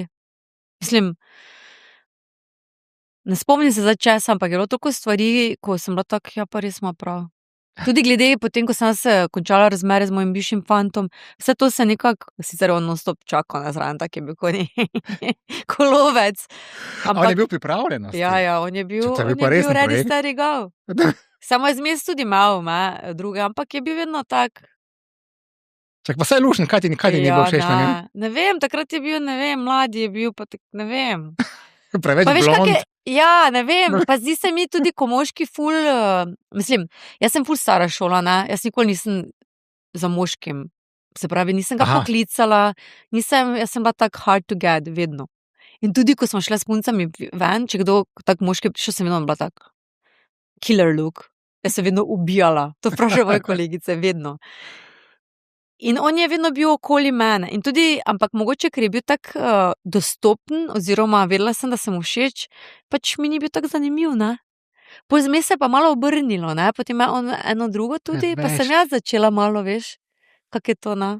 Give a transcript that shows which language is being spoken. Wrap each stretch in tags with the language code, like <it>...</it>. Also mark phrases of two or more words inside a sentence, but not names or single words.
<sl>Mislim, ne spomnim se za čas, ampak je bilo toliko stvari, ko sem bila tako, ja, pa res ima prav. Tudi glede, potem, ko sem se končala razmere z mojim bivšim fantom, vse to se nekako, sicer on non-stop čakal na zraven, tak je bil kolovec. Ampak, on je bil pripravljen? Ja, on je bil</sl> <en>ready, steady, go.</en> <sl>Samo je zmes tudi imel, druge, ampak je bil vedno tak. Čak, pa saj lušen, kaj ti ni bilo všeč na njem? Ne vem, takrat je bil, ne vem, mladi je bil, pa ne vem. Preveč blond. Ja, ne vem, pa zdi se mi tudi, ko moški ful, mislim, jaz sem ful stara šola, ne, jaz nikoli nisem za moškim Se pravi, nisem ga poklicala, jaz sem bila tak</sl> <en>hard to get,</en> <sl>vedno. In tudi, ko smo šli s puncami ven, če kdo tak moški prišel, sem vedno bila tak</sl> <en>killer look.</en> <sl>Jaz sem vedno ubijala, to vprašajo moje kolegice, vedno. In on je vedno bil okoli mene. In tudi, ampak mogoče, ker je bil tak dostopen, oziroma vedela sem, da sem mu všeč, pač mi ni bil tak zanimiv, ne? Pozme se pa malo obrnilo, ne? Potem je on eno drugo tudi, pa sem jaz začela malo, veš, kak je to, ne?</sl>